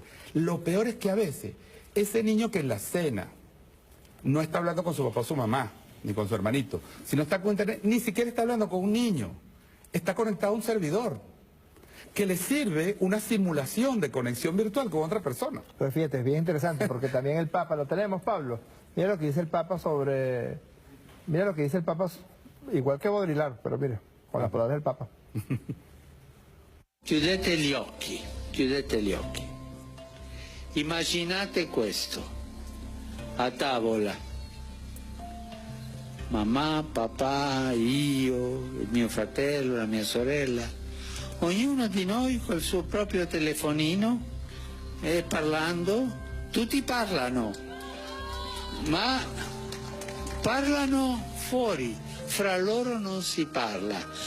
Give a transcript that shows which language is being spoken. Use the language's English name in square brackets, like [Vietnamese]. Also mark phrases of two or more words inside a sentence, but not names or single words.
[Spanish] Lo peor es que a veces ese niño que en la cena no está hablando con su papá o su mamá, ni con su hermanito, sino está con internet, ni siquiera está hablando con un niño, está conectado a un servidor que le sirve una simulación de conexión virtual con otra persona. Pero fíjate, es bien interesante, porque también el Papa, lo tenemos, Pablo, mira lo que dice el Papa sobre, mira lo que dice el Papa, igual que Baudrillard, pero mira, con las palabras del Papa. [Italian] Chiudete gli occhi. Immaginate questo, a tavola, mamma, papà, io, il mio fratello, la mia sorella, ognuno di noi col suo proprio telefonino e parlando, tutti parlano, ma parlano fuori, fra loro non si parla.